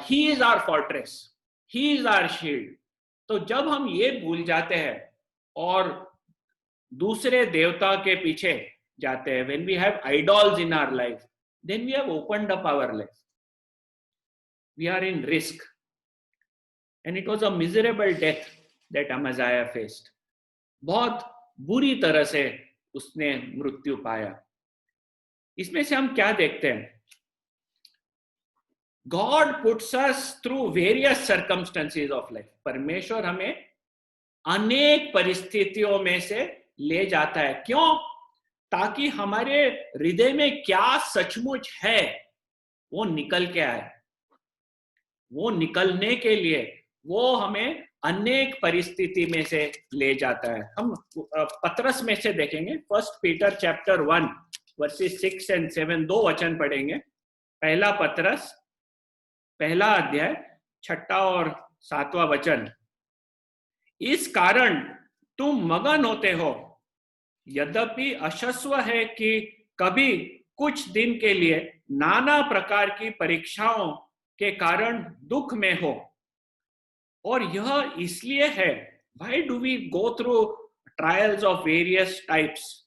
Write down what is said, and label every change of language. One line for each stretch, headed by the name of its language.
English: He is our fortress, he is our shield.
Hindi: तो जब हम ये भूल जाते हैं और दूसरे देवता के पीछे जाते हैं,
English: when we have idols in our life,
Hindi: then we have opened up our life.
English: We are in risk. And it was a miserable death that Amaziah faced.
Hindi: बहुत बुरी तरह से उसने मृत्यु पाया। इसमें से हम क्या देखते हैं?
English: God puts us through various circumstances of life.
Hindi: परमेश्वर हमें अनेक परिस्थितियों में से ले जाता है। क्यों? ताकि हमारे हृदय में क्या सचमुच है वो निकल के आए। वो निकलने के लिए वो हमें अनेक परिस्थिति में से ले जाता है। हम पतरस में से देखेंगे, 1 पीटर चैप्टर 1 वर्सेस 6 and 7, 2 वचन पढ़ेंगे। पहला पतरस पहला अध्याय 6 और 7वां वचन। इस कारण तुम मगन होते हो, यद्यपि अशस्व है कि कभी कुछ दिन के लिए नाना प्रकार की परीक्षाओं के कारण दुख में हो। और यह इसलिए है,
English: why do we go through trials of various types?